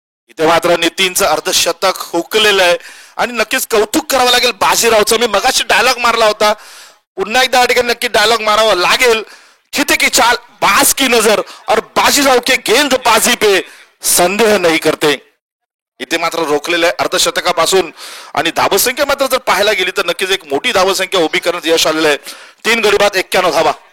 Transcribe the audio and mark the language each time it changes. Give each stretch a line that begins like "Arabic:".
Marathi: इथे मात्र नितीनचं अर्धशतक हुकलेलं आहे आणि नक्कीच कौतुक करावं लागेल बाजीरावचं. मी मगाशी डायलॉग मारला होता, पुन्हा एकदा ठिकाणी नक्की डायलॉग मारावा लागेल.
Hindi: खिते की चाल, बाज की नजर और बाजीराव के गेंदबाजी पे संदेह नहीं करते.
Marathi: इथे मात्र रोखलेलं आहे अर्धशतकापासून. आणि धावसंख्या मात्र जर पाहायला गेली तर नक्कीच एक मोठी धावसंख्या उभी करण्यात यश आलेलं आहे. 3 गडी बाद 91 धावा.